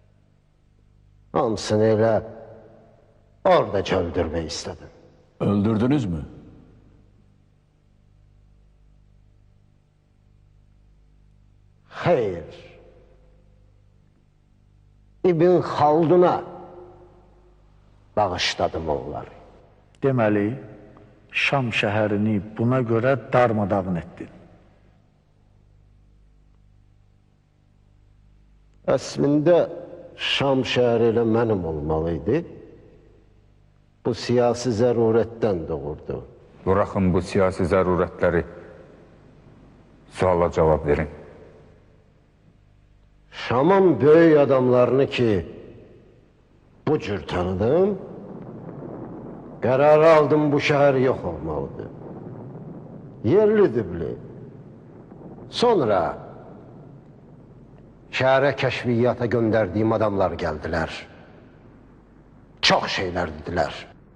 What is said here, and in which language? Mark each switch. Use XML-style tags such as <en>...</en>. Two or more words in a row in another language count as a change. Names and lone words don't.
<tr>Hamısını elə Oradakı öldürmeyi istedim. Öldürdünüz mü? Hayır. İbn Haldun'a bağışladım onları.</tr> <az>Deməli, Şam şəhərini buna görə darmadağın etdin. Əslində Şam şəhəri elə mənim olmalıydı. Bu siyasi zərurətdən doğurdu. Bırakın bu siyasi zərurətləri. Suala cavab verin.</az> <tr>Şam'ın böyük adamlarını ki bu cür tanıdım, kararı aldım bu şehir yok olmalıdır. Yerli dibli. Sonra şehre keşfiyata gönderdiğim adamlar geldiler. Çok şeyler dediler.</tr>